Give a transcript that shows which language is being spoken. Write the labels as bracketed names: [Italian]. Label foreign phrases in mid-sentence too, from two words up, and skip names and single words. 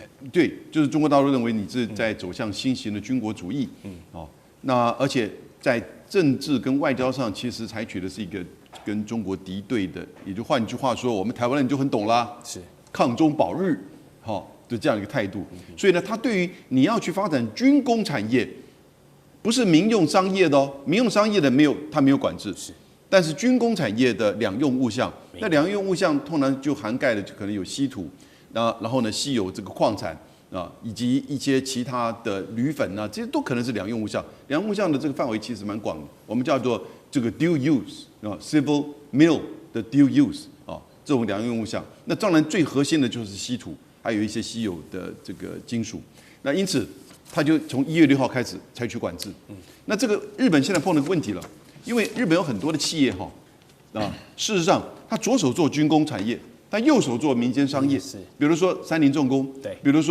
[Chinese] 對，就是中國大陸認為你是在走向新型的軍國主義。那而且在政治跟外交上，其實採取的是一個跟中國敵對的，也就換句話說，我們台灣人就很懂啦，是抗中保日，的這樣一個態度。所以呢，他對於你要去發展軍工產業，不是民用商業的民用商業的他沒有管制。是。但是軍工產業的两用物項，那两用物项通常就涵蓋了可能有稀土，然後呢稀有這個礦產以及一些其他的鋁粉這些都可能是两用物项。两用物項的這個範圍其實蠻廣的，我們叫做這個 [English] dual use civil mill [Chinese] 的 [English] dual use [Chinese] 這種兩用物項。那當然最核心的就是稀土，還有一些稀有的這個金屬。那因此，他就從1月6號開始採取管制。那這個日本現在碰到個問題了。因為日本有很多的企業事實上他左手做軍工產業，他右手做民間商業，比如說三菱重工，比如